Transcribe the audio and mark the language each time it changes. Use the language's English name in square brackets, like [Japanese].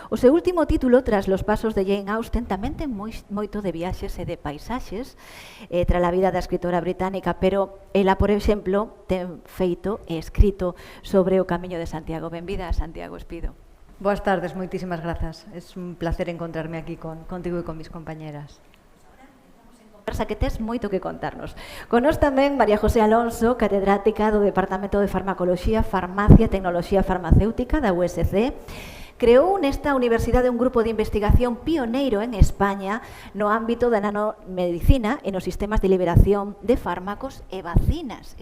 [Galician] O seu último título, Tras los pasos de Jane Austen, tamén ten moito de viaxes e de paisaxes tras a vida da escritora británica, pero ela, por exemplo, ten feito e escrito sobre o Camiño de Santiago. Benvida a Santiago, Espido. Boas tardes, moitísimas grazas. [Spanish] Es un placer encontrarme aquí contigo e con mis compañeras. [Galician] Conversa que tes moito que contarnos. Con nós tamén María José Alonso, catedrática do Departamento de Farmacoloxía, Farmacia e Tecnoloxía Farmacéutica da USC. Creou nesta universidade un grupo de investigación pioneiro en España no ámbito da nanomedicina e nos sistemas de liberación de fármacos e vacinas.